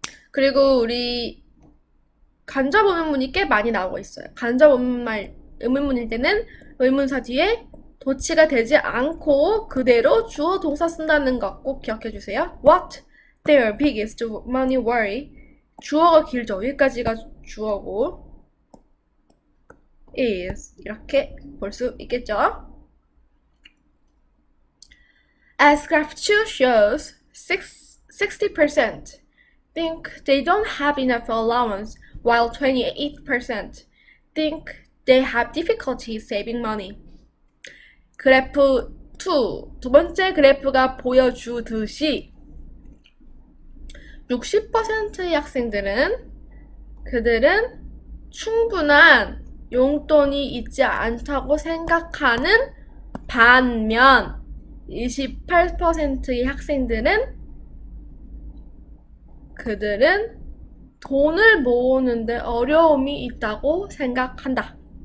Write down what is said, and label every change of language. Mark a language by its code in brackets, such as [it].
[ko] 그리고 우리 간접 의문문이 꽤 많이 나오고 있어요. 간접 의문문일 때는 의문사 뒤에 도치가 되지 않고 그대로 주어 동사 쓴다는 거 꼭 기억해 주세요. [en] What their biggest money worry. [ko] 주어가 길죠. 여기까지가 주어고 is 이렇게 볼 수 있겠죠. [en] As graph 2 shows, 60% think they don't have enough allowance, while 28% think they have difficulty saving money. [ko] 그래프 2, 두 번째 그래프가 보여주듯이 60%의 학생들은 그들은 충분한 용돈이 있지 않다고 생각하는 반면 28%의 학생들은 그들은 돈을 모으는데 어려움이 있다고 생각한다.